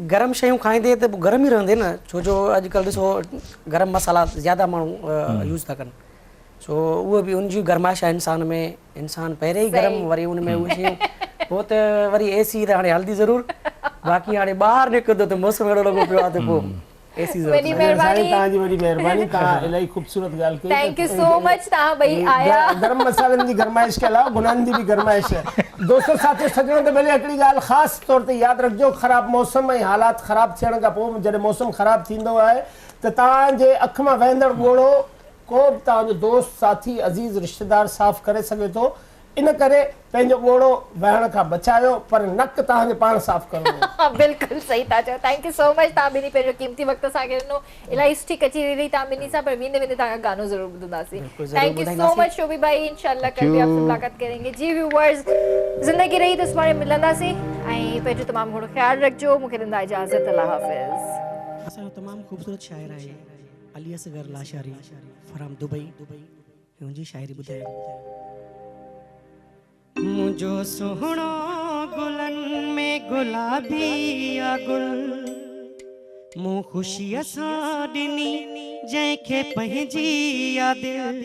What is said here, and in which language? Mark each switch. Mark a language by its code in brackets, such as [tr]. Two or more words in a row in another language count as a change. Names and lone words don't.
[sd] गरम शयूं खाईंदे त गरम ई रहंदे न, छो जो अॼुकल्ह ॾिसो गरम मसाला ज़्यादा माण्हू यूज़ था कनि। सो उहो बि उनजी गरमाइश आहे इंसान में। इंसान पहिरें ई गरम, वरी उन में उहे शयूं, पोइ त वरी एसी त हाणे हलंदी ज़रूरु। बाक़ी हाणे ॿाहिरि निकिरंदो त मौसम अहिड़ो लॻो पियो आहे त पोइ एसी ज़रूरु। तव्हांजी वॾी महिरबानी, तव्हां इलाही ख़ूबसूरत ॻाल्हि कई। [en] thank you so much, [sd] तव्हां ॿई आया। गरम मसालनि जी गरमाइश के अलावा गुनाहनि जी बि गरमाइश आहे। दोस्तो साथियो सजणो त भले हिकिड़ी ॻाल्हि ख़ासि तौर ते यादि रखिजो, ख़राबु मौसम ऐं हालात ख़राबु थियण खां पोइ जॾहिं मौसम ख़राबु थींदो आहे त तव्हांजे अखि मां वहंदड़ ॻोढ़ो को बि तव्हांजो दोस्त साथी अज़ीज़ रिश्तेदार साफ़ करे सघे थो। इन करे पंहिंजो ॻोढ़ो वहण खां बचायो, पर नक तव्हांखे पाण साफ़ करणो आहे। बिल्कुल सही था चओ। [en] thank you so much, [sd] तव्हां ॿिनी पंहिंजो क़ीमती वक़्तु असांखे ॾिनो। इलाही सुठी कचेरी रही तव्हां ॿिनी सां, पर वेंदे वेंदे तव्हांखां गानो ज़रूरु ॿुधंदासीं। [en] thank you so much [ur] शोभी भाई, ان شاء اللہ کل بھی آپ سے ملاقات کریں گے. [sd] जी व्यूअर्स, ज़िंदगी रही त सुभाणे मिलंदासीं ऐं पंहिंजो तमामु घणो ख़्यालु रखिजो। मूंखे ॾींदा इजाज़त। अल्लाह हाफ़िज़। असांजो तमामु ख़ूबसूरत शाइर आहे अली असगर लाशारी फ्रॉम दुबई। हुनजी शाइरी ॿुधायो। मुझो सोहणो गुलन में गुलाबी आ गुल, मूं ख़ुशीअ सां ॾिनी जंहिंखे पंहिंजी आ दिल।